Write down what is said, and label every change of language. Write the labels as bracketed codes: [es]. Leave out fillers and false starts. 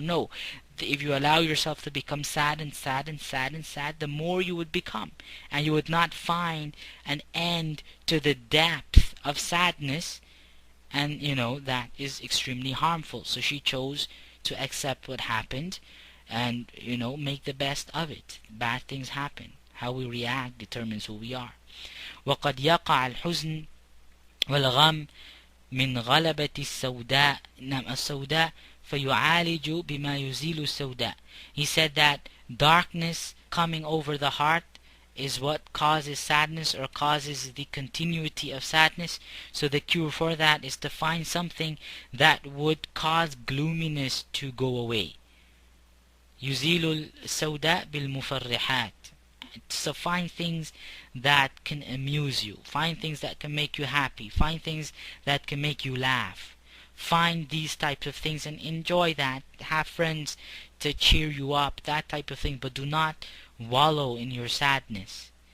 [en] No, if you allow yourself to become sad and sad and sad and sad, the more you would become, and you would not find an end to the depth of sadness, and that is extremely harmful. So she chose to accept what happened and make the best of it. Bad things happen. How we react determines who we are. [ar] وقد يقع الحزن والغم من غلبة السوداء السوداء فيعالج بما يزيل السوداء. [en] He said that darkness coming over the heart is what causes sadness, or causes the continuity of sadness. So the cure for that is to find something that would cause gloominess to go away. [ar] يزيل السوداء بالمفرحات. [en] So find things that can amuse you, find things that can make you happy, find things that can make you laugh. Find these types of things and enjoy that. Have friends to cheer you up, that type of thing, but do not wallow in your sadness.